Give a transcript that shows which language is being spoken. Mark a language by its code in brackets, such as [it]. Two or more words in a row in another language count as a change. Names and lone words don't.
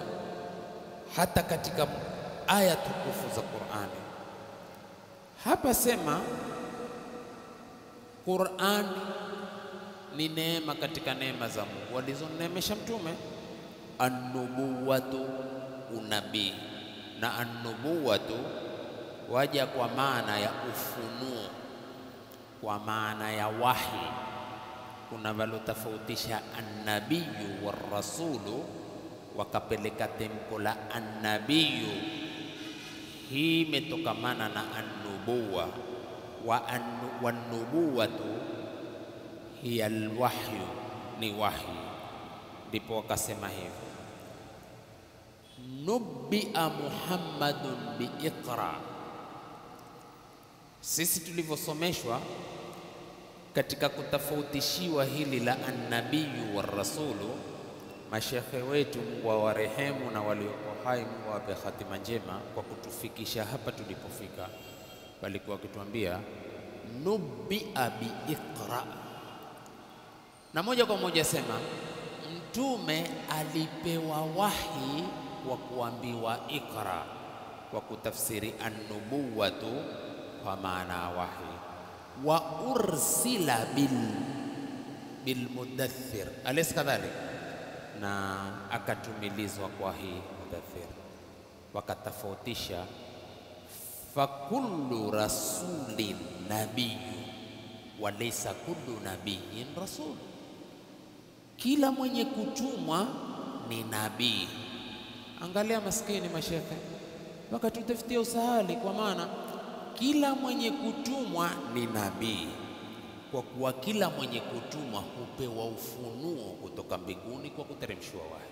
[sw] Hata katika aya tukufu za Qur'ani hapa sema Qur'ani ni neema katika neema za Mungu walizoneemesha Mtume. An-nubuwatu, unabii, na an-nubuwatu waja kwa maana ya ufunuo, kwa maana ya wahi. Kuna walotofautisha [ar] النبي والرسول, [sw] wakapeleka tempo la an-nabiyyu. Hii imetokamana na an-nubuwa, [ar] والنبوة هي الوحي, [sw] ni wahi. Ndipo wakasema hivi, [ar] نُبِّئَ محمدٌ باقرأ. [sw] Sisi tulivyosomeshwa katika kutofautishiwa hili la [ar] النبي والرسول, [sw] mashekhe wetu Mungu awarehemu na walioko hai Mungu awape hatima njema, kwa kutufikisha hapa tulipofika, walikuwa wakituambia [ar] نُبِّئَ باقرأ, [sw] na moja kwa moja sema Mtume alipewa wahi wa kuambiwa ikra, kwa kutafsiri an-nubuwatu kwa maana wahi. [ar] وأرسل بالمدثر أليس كذلك, [sw] na akatumilizwa kwa hii mudaththir. Wakatofautisha, [ar] فكل رسول نبي وليس كل نبي رسول. [sw] Kila mwenye kutumwa ni nabii. Angalia maskini mashekhe, wakatutafutia usahali, kwa maana kila mwenye kutumwa ni nabii, kwa kuwa kila mwenye kutumwa hupewa ufunuo kutoka mbinguni kwa kuteremshwa wahi.